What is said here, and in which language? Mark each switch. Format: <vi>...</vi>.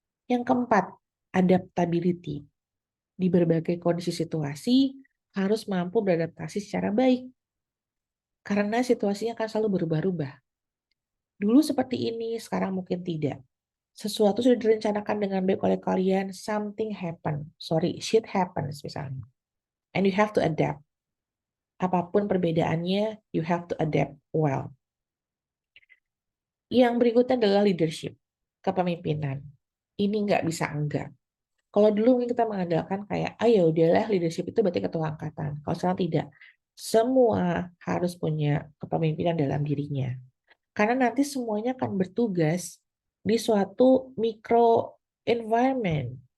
<id>Yang keempat, adaptability. Di berbagai kondisi situasi harus mampu beradaptasi secara baik. Karena situasinya akan selalu berubah-ubah. Dulu seperti ini, sekarang mungkin tidak. Sesuatu sudah direncanakan dengan baik oleh kalian,</id> <en>something happen. Sorry, shit happens</en> <id>misalnya.</id> <en>And you have to adapt.</en> <id>Apapun perbedaannya,</id> <en>you have to adapt well.</en> <id>Yang berikutnya adalah leadership, kepemimpinan. Ini nggak bisa enggak. Kalau dulu mungkin kita mengandalkan kayak, ya udahlah leadership itu berarti ketua angkatan. Kalau sekarang tidak. Semua harus punya kepemimpinan dalam dirinya. Karena nanti semuanya akan bertugas di suatu micro environment.</id>